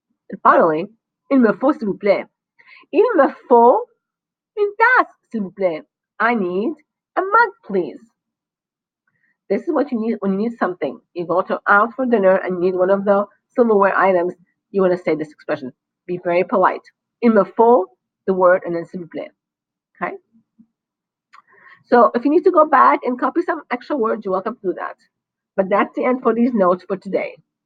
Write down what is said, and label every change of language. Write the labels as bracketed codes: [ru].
[fr] And finally, il me faut, s'il vous plaît. Il me faut une tasse, s'il vous plaît. [en] I need a mug, please. This is what you need when you need something. You go out for dinner and you need one of the silverware items. You want to say this expression. Be very polite. [fr] Il me faut, [en] the word, and then [fr] s'il vous plaît. [en] Okay? So if you need to go back and copy some extra words, you're welcome to do that. But that's the end for these notes for today.